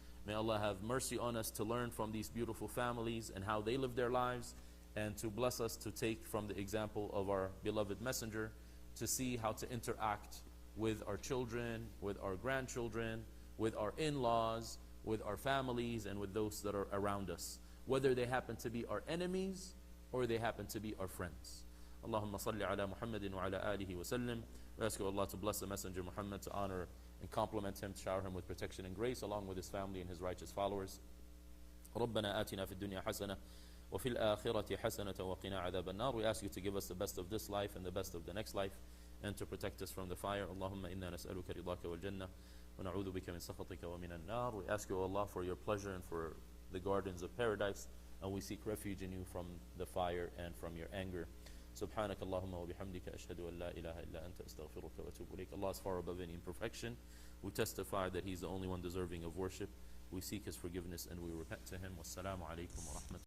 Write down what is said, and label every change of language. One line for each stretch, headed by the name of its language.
English: May Allah have mercy on us to learn from these beautiful families and how they live their lives, and to bless us to take from the example of our beloved messenger to see how to interact with our children, with our grandchildren, with our in-laws, with our families, and with those that are around us, whether they happen to be our enemies or they happen to be our friends.
Arabic: Allahumma salli ala Muhammadin wa ala alihi wa sallim.
English: We ask Allah to bless the Messenger Muhammad, to honor and compliment him, to shower him with protection and grace, along with his family and his righteous followers.
Arabic: ربنا آتنا في الدنيا حسنة وفي الآخرة حسنة وقنا عذاب النار.
English: We ask you to give us the best of this life and the best of the next life, and to protect us from the fire.
Arabic: اللهم إنا نسألك رضاك والجنة ونعوذ بك من سخطك ومن النار.
English: We ask you, Allah, for your pleasure and for the gardens of paradise, and we seek refuge in you from the fire and from your anger.
Arabic: سبحانك اللهم وبحمدك أشهد أن لا إله إلا أنت أستغفرك وأتوب إليك.
English: Allah is far above any imperfection. We testify that He's the only one deserving of worship. We seek His forgiveness and we repent to Him.
Arabic: Wassalamu alaikum wa rahmatullahi.